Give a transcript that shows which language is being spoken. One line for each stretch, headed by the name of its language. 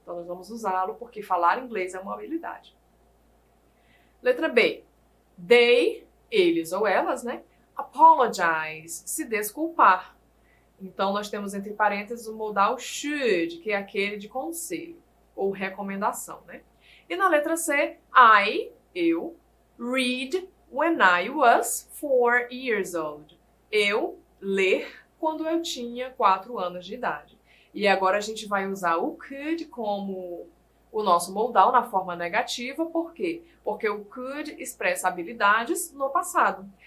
Portuguese: Então nós vamos usá-lo porque falar inglês é uma habilidade. Letra B, they, eles ou elas, né? Apologize, se desculpar. Então nós temos entre parênteses o modal should, que é aquele de conselho ou recomendação, né? E na letra C, I, eu,
English: read when I was 4 years old.
Portuguese: Eu ler quando eu tinha 4 anos de idade. E agora a gente vai usar o could como o nosso modal na forma negativa. Por quê? Porque o could expressa habilidades no passado.